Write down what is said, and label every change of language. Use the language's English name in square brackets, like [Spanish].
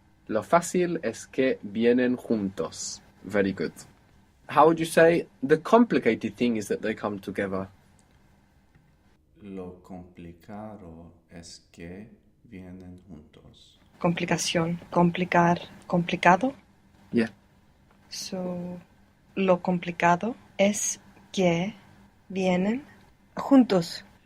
[Spanish] Lo fácil es que vienen juntos. [English] Very good. How would you say the complicated thing is that they come together? [Spanish] Lo complicado es que vienen juntos. Complicación. Complicar. Complicado. [English] Yeah. So, [Spanish] lo complicado es que vienen juntos.